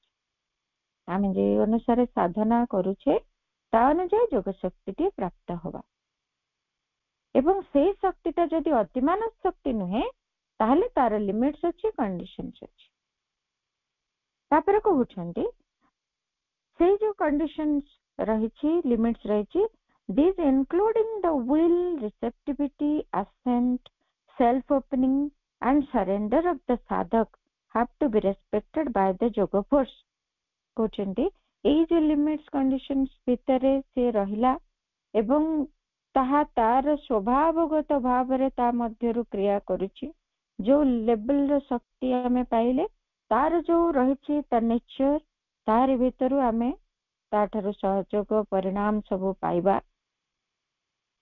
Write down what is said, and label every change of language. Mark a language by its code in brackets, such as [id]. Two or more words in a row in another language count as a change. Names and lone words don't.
[or] ଆମେ ଯେ ଅନୁସାରେ ସାଧନା କରୁଛେ ତା ଅନୁଯାୟୀ ଯୋଗ ଶକ୍ତିଟି ପ୍ରାପ୍ତ ହବା, ଏବଂ ସେଇ ଶକ୍ତିଟା ଯଦି ଅତିମାନସ ଶକ୍ତି ନୁହେଁ ତାହେଲେ ତାର ଲିମିଟ୍ସ ଅଛି, କଣ୍ଡିସନ୍ସ ଅଛି। ତାପରେ କହୁଛନ୍ତି ସେଇ ଯୋଉ କଣ୍ଡିସନ୍ସ ରହିଛି, ଲିମିଟ୍ସ ରହିଛି, [en] these including the will, receptivity, assent, self-opening and surrender of the sadhak have to be respected by the yoga force। [or] କହୁଛନ୍ତି ଏଇ ଯୋଉ ଲିମିଟ୍ସ କଣ୍ଡିସନ୍ସ ଭିତରେ ସେ ରହିଲା ଏବଂ ତାହା ତାର ସ୍ୱଭାବଗତ ଭାବରେ ତା ମଧ୍ୟରୁ କ୍ରିୟା କରୁଛି। ଯୋଉ ଲେବଲର ଶକ୍ତି ଆମେ ପାଇଲେ, ତାର ଯୋଉ ରହିଛି ତା ନେଚର, ତାରି ଭିତରୁ ଆମେ ତାଠାରୁ ସହଯୋଗ ପରିଣାମ ସବୁ ପାଇବା।